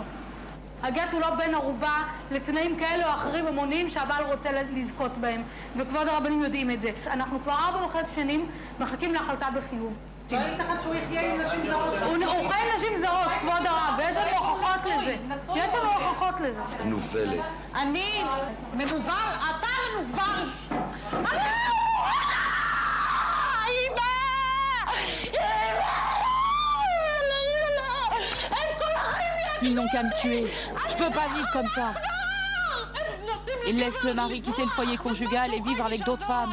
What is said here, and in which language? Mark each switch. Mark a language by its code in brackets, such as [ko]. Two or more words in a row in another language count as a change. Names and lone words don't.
[he] הגט הוא לא בן ערובה לתנאים כאלה או אחרים המוניים שהבעל רוצה לזכות בהם, וכבוד הרבנים יודעים את זה. אנחנו כבר 4.5 שנים מחכים להחלטה בחיוב. לא ייתכן שהוא יחיה עם נשים זרות. הוא חי עם נשים זרות, כבוד הרב, ויש לנו הוכחות לזה. יש לנו הוכחות לזה. נובלת. אני מנוול, אתה מנוול. [fr] Ils n'ont qu'à me tuer. Je peux pas vivre comme ça. Ils laissent le mari quitter le foyer conjugal et vivre avec d'autres femmes.